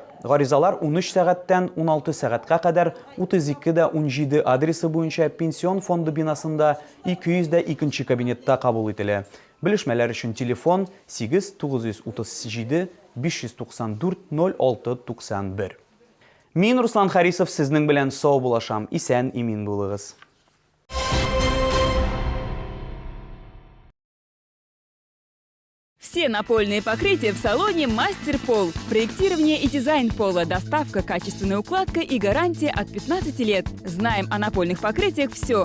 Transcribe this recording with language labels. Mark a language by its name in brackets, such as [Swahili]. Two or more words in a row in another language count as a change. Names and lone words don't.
[Tatar] Гаризалар 13 сәгатьтән 16 сәгатькә кадәр 32-17 адресы буенча пенсион фонды бинасында 202 кабинетта кабул ителә. Белешмәләр өчен телефон 8 937 594 06 91. Мин Руслан Харисов сезнең белән сау булашам. Исән имин булыгыз. [Russian] Все напольные покрытия в салоне «Мастер Пол». Проектирование и дизайн пола, доставка, качественная укладка и гарантия от 15 лет. Знаем о напольных покрытиях все.